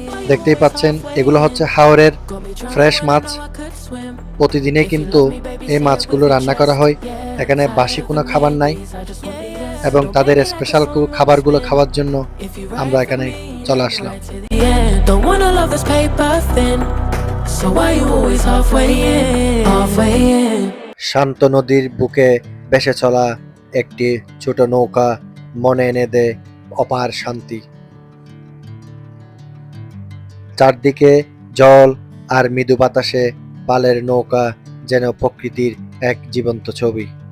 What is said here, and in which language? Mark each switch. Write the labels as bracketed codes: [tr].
[bn] দেখতেই পাচ্ছেন এগুলো হচ্ছে হাওরের ফ্রেশ মাছ। প্রতিদিনে কিন্তু এই মাছগুলো রান্না করা হয়। এখানে বাসি কোনো খাবার নাই এবং তাদের স্পেশাল খাবারগুলো খাওয়ার জন্য আমরা এখানে চলে আসলাম। [en] Don't wanna love this paper thin. So why you always halfway in? Halfway in. [bn] শান্ত নদীর বুকে ভেসে চলা একটি ছোট নৌকা মনে এনে দেয় অপার শান্তি। চারদিকে জল আর মৃদু বাতাসে পালের নৌকা যেন প্রকৃতির এক জীবন্ত ছবি।